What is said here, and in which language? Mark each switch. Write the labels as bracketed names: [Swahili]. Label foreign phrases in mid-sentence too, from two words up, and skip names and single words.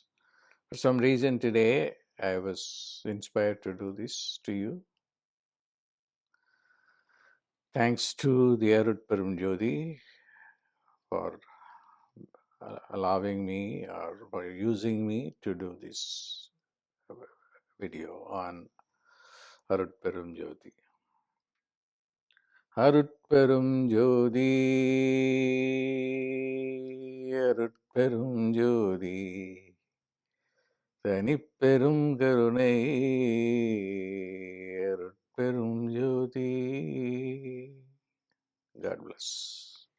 [English] For some reason today, I was inspired to do this to you. Thanks to the Arut Param Jyoti for allowing me or for using me to do this video on Arut Param Jyoti. Arut Param Jyoti, Arut Param Jyoti, [Tamil] தனிப்பெரும் கருணை அருட்பெரும் ஜோதி. [English] God bless.